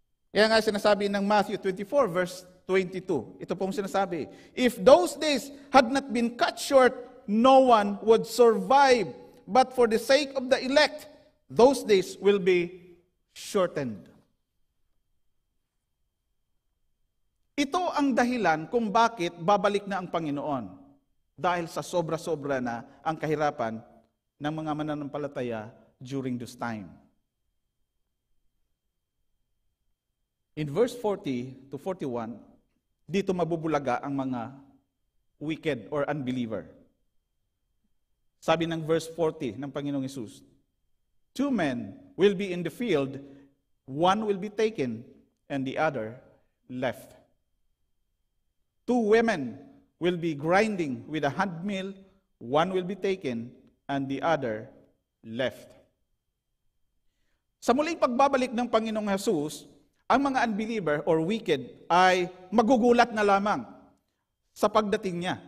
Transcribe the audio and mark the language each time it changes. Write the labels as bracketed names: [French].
[Filipino] Kaya nga sinasabi ng Matthew 24 verse 22. Ito pong sinasabi, [English] if those days had not been cut short, no one would survive. But for the sake of the elect, those days will be shortened. [Filipino] Ito ang dahilan kung bakit babalik na ang Panginoon. Dahil sa sobra-sobra na ang kahirapan ng mga mananampalataya [English] during this time. [Filipino] In verse 40 to 41, dito mabubulaga ang mga wicked or unbeliever. Sabi ng verse 40 ng Panginoong Hesus, [English] 2 men will be in the field, one will be taken, and the other left. 2 women will be grinding with a handmill, one will be taken, and the other left. [Filipino] Sa muling pagbabalik ng Panginoong Hesus, ang mga unbeliever or wicked ay magugulat na lamang sa pagdating niya.